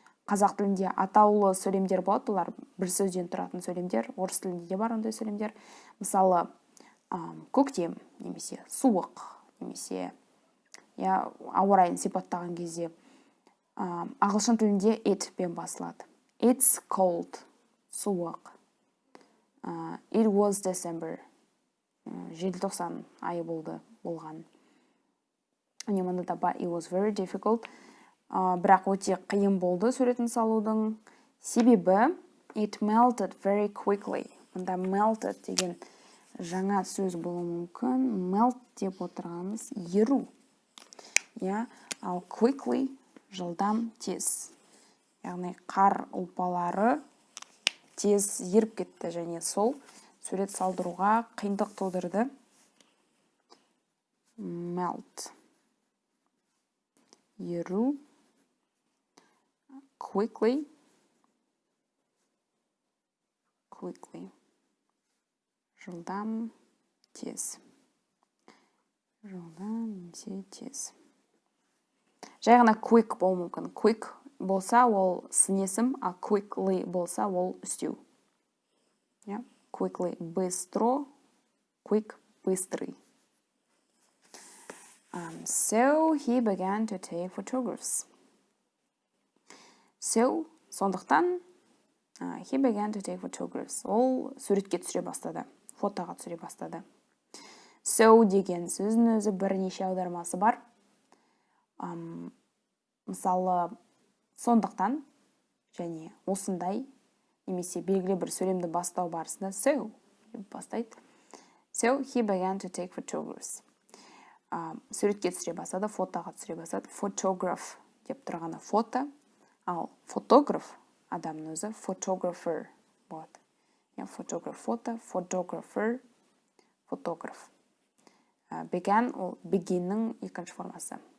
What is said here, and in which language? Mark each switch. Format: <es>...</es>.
<kk>Қазақ тілінде атаулы сөйлемдер болады, олар бір сөзден тұратын сөйлемдер, орыс тілінде де бар ондай сөйлемдер. Мысалы, көктем, немесе суық, немесе ауа райын сипаттаған кезде ағылшын тілінде it пен басылады.</kk> <en>It's cold,</en> <kk>суық.</kk> <en>It was December.</en> <kk>желтоқсан айы болған. Міне мұнда да бар,</kk> <en>it was very difficult.</en> <kk>Бірақ өте қиын болды суретін салудың. Себебі</kk> <en>it melted very quickly.</en> <kk>Мұнда melted деген жаңа сөз болуы мүмкін. Melt деп отырғанымыз еру. Ал quickly жылдам, тез. Яғни қар ұлпалары тез еріп кетті, және сол сурет салдыруға қиындық тудырды.</kk> <en>Melt.</en> <kk>Еру.</kk> <en>Quickly.</en> <kk>Жылдам, тез. Немесе тез. Жай ғана quick болуы мүмкін. Quick болса, ол сын есім, а quickly болса, ол үстеу.</kk> <en>Quickly</en> <ru>– быстро,</ru> <en>quick</en> <ru>– быстрый.</ru> <en>So he began to take photographs. So,</en> <kk>сондықтан,</kk> <en>he began to take photographs.</en> <kk>Ол суретке түсіре бастады, фотоға түсіре бастады. So деген сөздің өзі бірнеше аудармасы бар. Мысалы, сондықтан, және осындай, немесе белгілі бір сөйлемді бастау барысында so деп бастайды.</kk> <en>So he began to take photographs.</en> <kk>Суретке түсіре бастады, фотоға түсіре бастады. Photograph деп тұрғаны фото, ал фотограф адамның өзі photographer болады.</kk> <en>Photograph фото, photographer фотограф.</en> <kk>Began ол beginнің екінші формасы.</kk>